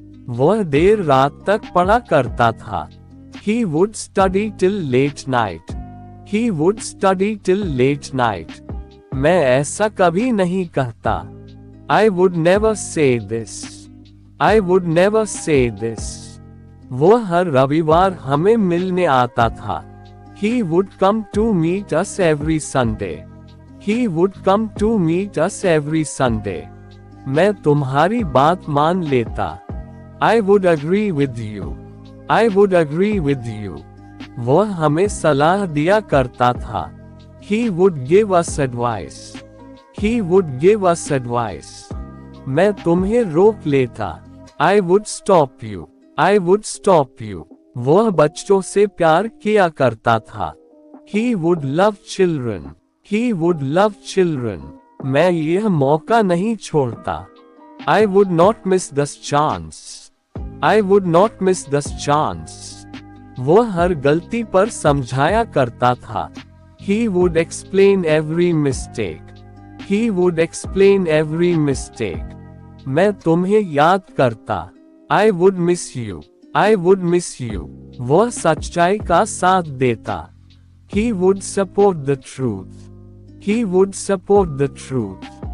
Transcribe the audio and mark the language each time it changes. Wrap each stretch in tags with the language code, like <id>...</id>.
<hi>वह देर रात तक पढ़ा करता था.</hi> <en>He would study till late night. He would study till late night.</en> <hi>मैं ऐसा कभी नहीं कहता.</hi> <en>I would never say this. I would never say this.</en> <hi>वह हर रविवार हमें मिलने आता था.</hi> <en>He would come to meet us every Sunday. He would come to meet us every Sunday.</en> <hi>मैं तुम्हारी बात मान लेता.</hi> <en>I would agree with you. I would agree with you.</en> <hi>वह हमें सलाह दिया करता था.</hi> <en>He would give us advice. He would give us advice.</en> <hi>मैं तुम्हें रोक लेता.</hi> <en>I would stop you. I would stop you.</en> <hi>वह बच्चों से प्यार किया करता था.</hi> <en>He would love children. He would love children.</en> <hi>मैं यह मौका नहीं छोड़ता.</hi> <en>I would not miss this chance. I would not miss this chance.</en> <hi>वह हर गलती पर समझाया करता था।</hi> <en>He would explain every mistake. He would explain every mistake.</en> <hi>मैं तुम्हें याद करता।</hi> <en>I would miss you. I would miss you.</en> <hi>वह सच्चाई का साथ देता।</hi> <en>He would support the truth. He would support the truth.</en>